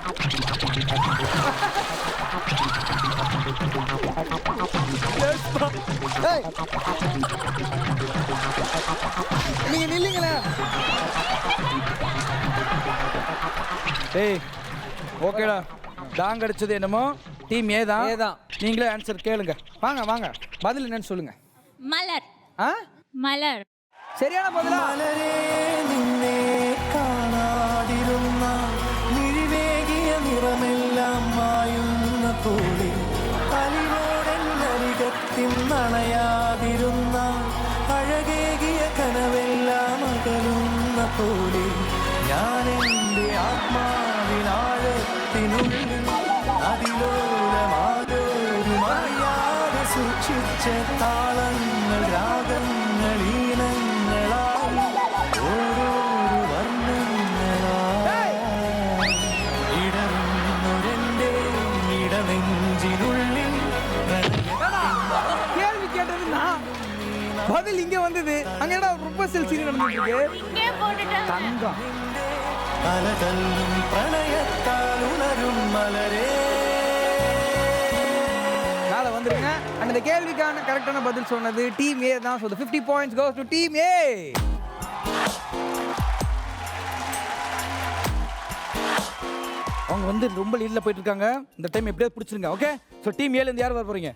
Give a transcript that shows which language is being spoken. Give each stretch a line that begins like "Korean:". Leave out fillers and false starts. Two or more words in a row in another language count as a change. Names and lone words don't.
Tamil: ஏய், நீங்க நில்லுங்களேன். ஏய் ஓகேடா, டாங் அடிச்சது என்னமோ டீம் ஏ தான். ஏதான். நீங்களே ஆன்சர் கேளுங்க. வாங்க வாங்க பதில் என்னன்னு சொல்லுங்க. மலர் ஆ மலர் சரியான பதிலா?
Malayalam: മലരേ നിന്നെ കാണാതിരുന്ന മിഴിവേകിയ നിറമെല്ലാം മായുന്ന പോലെ അലിവോടരികത്തിൽ നണയാതിരുന്ന അഴകേകിയ കനവെല്ലാം അകലുന്ന പോലെ ഞാൻ എൻ്റെ ആത്മാവിനാഴത്തിനുള്ളിൽ അതിലോലമാകോരുമറിയാതെ സൂക്ഷിച്ച താളങ്ങൾ രാഗങ്ങൾ ഈണങ്ങളായി ഓരോരു വർണ്ണങ്ങളായി ഇടറുന്നൊരെൻ്റെ ഇടനെഞ്ചിനുള്ളിൽ
Tamil: கேள்வி கேட்டது நான், பதில் இங்க வந்தது. அங்க என்ன
English: proposal scene
Tamil: நடந்துட்டு இருக்கு? இங்கே போட்டுட்டேன். தங்கம்.
Malayalam: അലതല്ലും പ്രണയത്താൽ ഉണരും മലരേ.
Tamil: மேல வந்துருங்க. அண்ட் இந்த கேள்விக்கான கரெக்டான பதில் சொன்னது டீம் ஏ தான்.
English: so 50 points goes to team A.
Tamil: அவங்க வந்து ரொம்ப லீட்ல போயிட்டு இருக்காங்க. இந்த டைம் எப்படியாவது பிடிச்சிருங்க.
English: okay, so
Tamil: டீம் ஏல இருந்து யார் வர போறீங்க?